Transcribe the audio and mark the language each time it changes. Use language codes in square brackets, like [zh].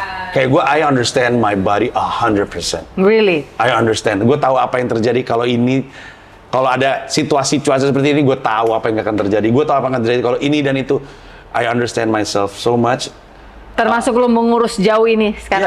[id] Kayak gue, [en] I understand my body 100%. Really? I understand. [id] Gue tahu apa yang terjadi kalau ada situasi cuaca seperti ini, gue tahu apa yang akan terjadi. Gue tahu apa yang akan terjadi kalau ini dan itu. [en] I understand myself so much. [id] Termasuk lu mengurus jauh ini sekarang.